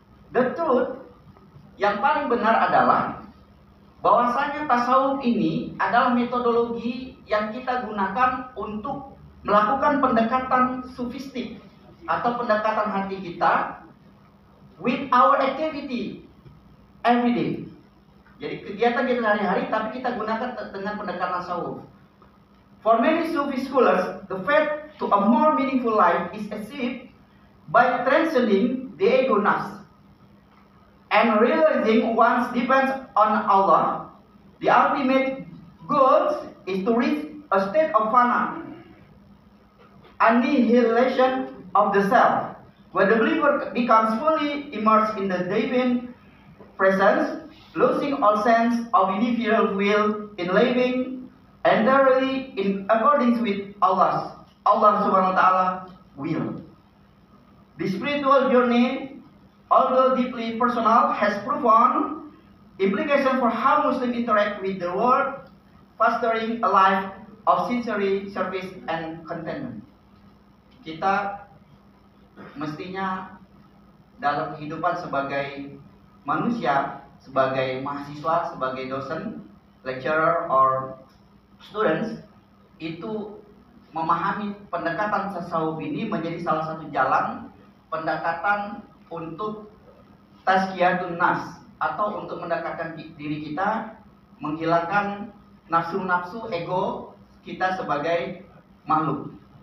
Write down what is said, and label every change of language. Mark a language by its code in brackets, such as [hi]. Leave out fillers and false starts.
[en] The truth [id] yang paling benar adalah bahwasanya tasawuf ini adalah metodologi yang kita gunakan untuk melakukan pendekatan sufistik atau pendekatan hati kita [en] with our activity every day. [id] Jadi kegiatan kita sehari-hari, tapi kita gunakan dengan pendekatan tasawuf. [en] For many Sufi scholars, the path to a more meaningful life is achieved by transcending the ego nafs and realizing one's dependence on Allah. The ultimate goal is to reach a state of fana, annihilation of the self, where the believer becomes fully immersed in the divine presence, losing all sense of individual will in living entirely in accordance with Allah Subhanahu wa Ta'ala will. The spiritual journey, although deeply personal, has profound implications for how Muslims interact with the world, fostering a life of sincere service and contentment. [id] Kita mestinya dalam kehidupan sebagai manusia, sebagai mahasiswa, sebagai dosen, [en] lecturer, or students, [id] itu memahami pendekatan tasawuf ini menjadi salah satu jalan pendekatan untuk tazkiyatun nafs, atau untuk mendekatkan diri kita, menghilangkan nafsu-nafsu ego kita sebagai makhluk.